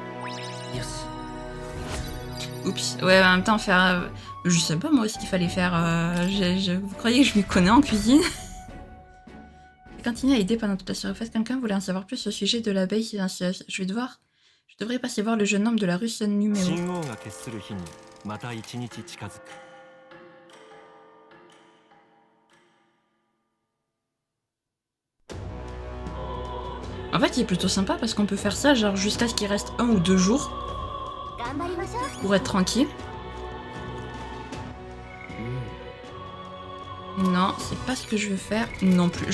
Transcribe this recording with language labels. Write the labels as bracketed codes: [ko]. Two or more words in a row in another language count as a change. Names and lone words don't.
[fr] Yes. Oups. Ouais, en même temps, faire... je sais pas moi ce qu'il fallait faire. Vous croyez que je m'y connais en cuisine? J'ai continué à aider pendant toute la surface. Quelqu'un voulait en savoir plus au sujet de l'abeille silencieuse. Je devrais passer voir le jeune homme de la rue Sun numéro. [ja] 信号が決する日にまた一日近づく [fr] En fait, il est plutôt sympa parce qu'on peut faire ça genre jusqu'à ce qu'il reste 1 ou 2 jours pour être tranquille. Non, c'est pas ce que je veux faire non plus.